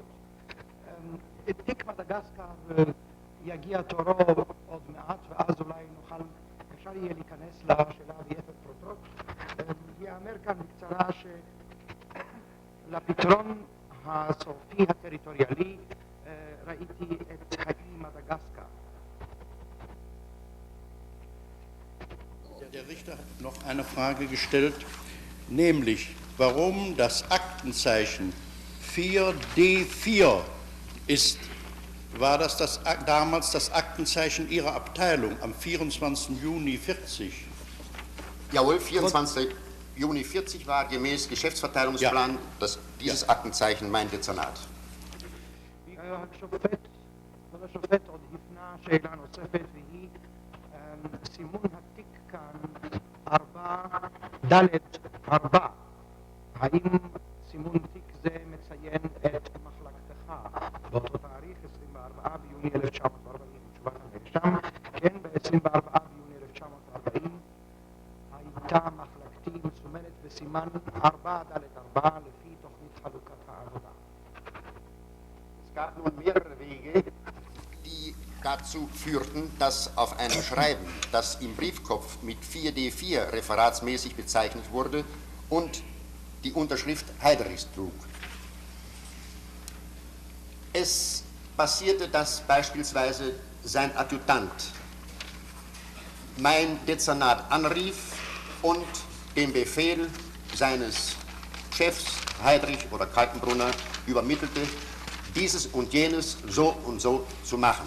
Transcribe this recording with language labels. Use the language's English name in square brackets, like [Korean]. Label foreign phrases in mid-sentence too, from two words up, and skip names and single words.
[Hebrew] תיק מדגסקר יגיע תורו עוד מעט, ואז אולי אפשר יהיה להיכנס לשאלה ביתר פרוטות. יאמר כאן בקצרה שלפתרון הסופי הטריטוריאלי ראיתי את האי מדגסקר. [German] Der Richter hat noch eine Frage gestellt, nämlich warum das Akt Aktenzeichen 4D4 ist, war das damals das Aktenzeichen Ihrer Abteilung am 24. Juni 40? Jawohl, 24. Juni 40 war gemäß Geschäftsverteilungsplan dieses Aktenzeichen mein Dezernat. [Hebrew] השופט עוד הפנה שאלה נוספת והיא סימון התיק כאן 4ד4. האם סימון תיק זה מציין את מחלקתך באותו תאריך 24 ביוני 1940? תשובת הנאשם, כן, ב-24 ביוני 1940 הייתה מחלקתי מסומנת בסימן 4ד4 לפי תוכנית חלוקת העבודה. [German] Es gab nun mehrere Wege, die dazu führten, dass auf einem Schreiben, das im Briefkopf mit 4D4 referatsmäßig bezeichnet wurde und die Unterschrift Heidrichs trug. Es passierte, dass beispielsweise sein Adjutant mein Dezernat anrief und den Befehl seines Chefs, Heidrich oder Kaltenbrunner, übermittelte, dieses und jenes so und so zu machen.